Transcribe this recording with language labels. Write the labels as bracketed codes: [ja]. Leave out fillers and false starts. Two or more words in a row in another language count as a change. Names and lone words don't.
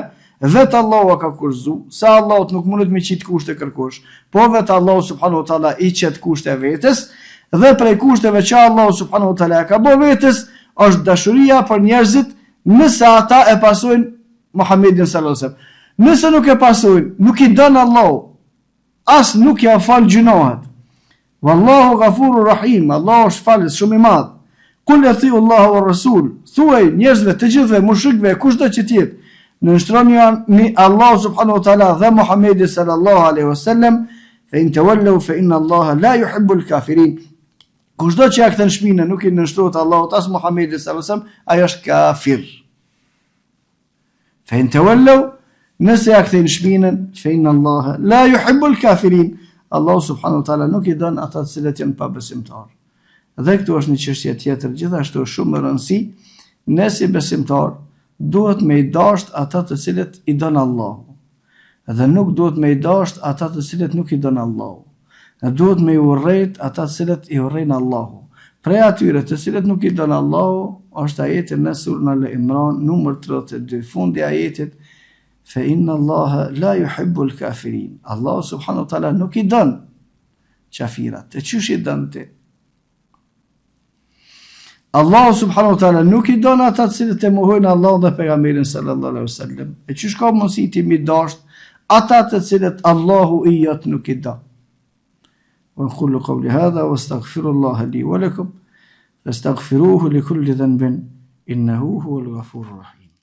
[sq] Vetë Allahu ka kushzuar, sa Allahut nuk mundet me qit kushte kërkosh, po vetë Allahu [ar] سبحانه وتعالى [sq] i qet kushte vetes, dhe prej kushteve që Allahu [ar] سبحانه وتعالى [sq] ka bërë vetes është dashuria për njerëzit nëse ata e pasojnë Muhammedin [ar] صلى الله عليه وسلم. [sq] Nëse nuk e pasojnë, nuk i don Allahu, as nuk ja fal gjunohat. [ar] والله غفور رحيم, [sq] Allahu është falës shumë i madh. [ar] قل أطيعوا الله والرسول, [sq] thuaj njerëzve të gjithëve, mushrikëve, kushdo që të jetë, nënshtroni Allahu [ar] سبحانه وتعالى [sq] dhe Muhammedin [ar] صلى الله عليه وسلم, فإن تولوا فإن الله لا يحب الكافرين. [sq] Kushdo që ja kthen shpinën, nuk i nënshtrohet Allahut as Muhammedit [ar] صلى الله عليه وسلم, [sq] ai është kafir. [ar] فإن تولوا, [sq] nëse ja kthen shpinën, [ar] فإن الله لا يحب الكافرين. [sq] Allahu [ar] سبحانه وتعالى [sq] nuk i don ata të cilët janë pabesimtar. Dhe këtu është një çështje tjetër, gjithashtu shumë e rëndësishme, ne si besimtar duhet me i dasht ata të cilët i don Allahu. Dhe nuk duhet me i dasht ata të cilët nuk i don Allahu. Ne duhet me i urrejt ata të cilët i urrejnë Allahu. Prej atyre të cilët nuk i don Allahu është ajeti në surën Al-Imran numër 32, fundi ajetit [ar] فإن الله لا يحب الكافرين. [sq] Allahu [ar] سبحانه وتعالى [sq] nuk i don kafirat. E çish i don ti? Allahu [ar] سبحانه وتعالى [sq] nuk i don ata të cilët e mohojnë Allahun dhe pejgamberin [ar] صلى الله عليه وسلم. [sq] E çish ka mundësi ti mi dasht ata të cilët Allahu i jot nuk i don. [ar] وأقول قولي هذا واستغفر الله لي ولكم فاستغفروه لكل ذنب إنه هو الغفور الرحيم.